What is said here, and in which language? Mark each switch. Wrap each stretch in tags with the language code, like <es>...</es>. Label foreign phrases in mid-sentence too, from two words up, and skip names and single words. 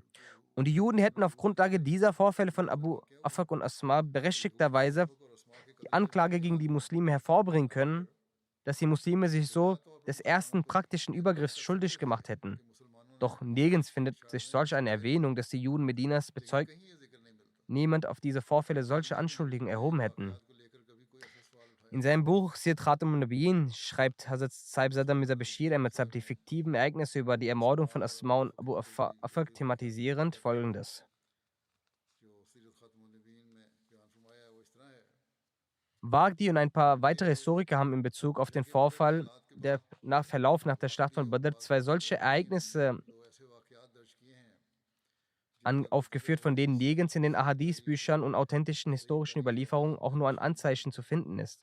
<de>Und die Juden hätten auf Grundlage dieser Vorfälle von Abu Afak und Asma berechtigterweise die Anklage gegen die Muslime hervorbringen können, dass die Muslime sich so des ersten praktischen Übergriffs schuldig gemacht hätten. Doch nirgends findet sich solch eine Erwähnung, dass die Juden Medinas bezeugt, niemand auf diese Vorfälle solche Anschuldigungen erhoben hätten. In seinem Buch Sir Khatam al-Nabiyyin schreibt Hazrat Saib Zadar Mirza Bashir Ahmad die fiktiven Ereignisse über die Ermordung von Asma und Abu Afak thematisierend folgendes. Waqdi und ein paar weitere Historiker haben in Bezug auf den Vorfall der Verlauf nach der Schlacht von Badr zwei solche Ereignisse aufgeführt, von denen nirgends in den Ahadith-Büchern und authentischen historischen Überlieferungen auch nur ein Anzeichen zu finden ist.</de>